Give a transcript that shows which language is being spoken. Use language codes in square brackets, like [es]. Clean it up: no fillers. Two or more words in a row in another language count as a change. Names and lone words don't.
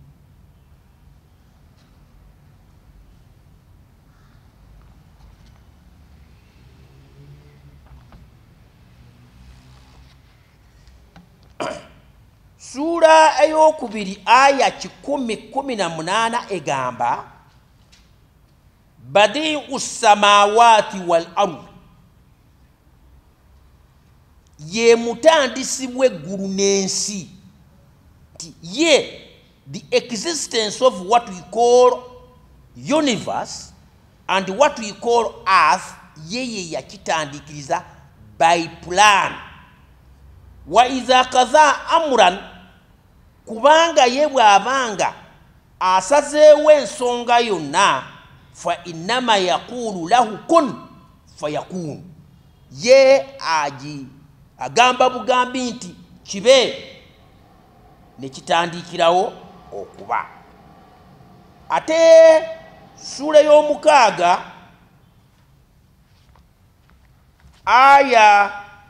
[lg] Sura eyokubiri aya 10:18 egamba [ar] بديع السماوات والأرض, [lg] ye mutandisi w'eggulu n'ensi. Ye [en] the existence of what we call universe and what we call earth [lg] yeye yakitandikiriza [en] by plan. [ar] وإذا قضى أمرا, [lg] kubanga ye bw'abanga asazeewo ensonga yonna, [ar] فإنما يقول له كن فيكون, [lg] ye agamba bugambi nti kibe ne kitandikirawo okuba. Ate sura y'omukaaga aya